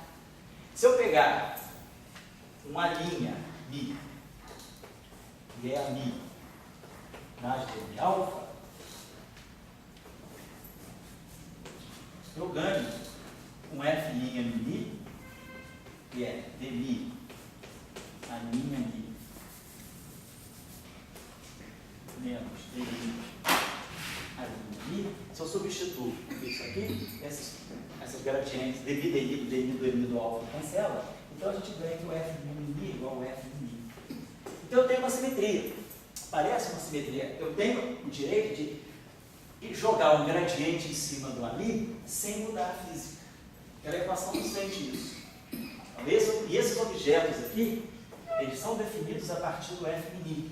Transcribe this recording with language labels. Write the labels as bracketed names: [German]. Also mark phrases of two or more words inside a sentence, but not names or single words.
[Portuguese] Se eu pegar uma linha μ, que é a μ mais dm alfa, eu ganho um f' μ, que é dm a linha μ menos dm a linha μ. Se eu substituo isso aqui, essas gradientes, dmi, dmi, dmi do alfa cancela, então a gente ganha que o f μ igual ao f μ. Então eu tenho uma simetria. Parece uma simetria. Eu tenho o direito de jogar um gradiente em cima do ali sem mudar a física. A equação não sente isso. Então, esses objetos aqui, eles são definidos a partir do f μ.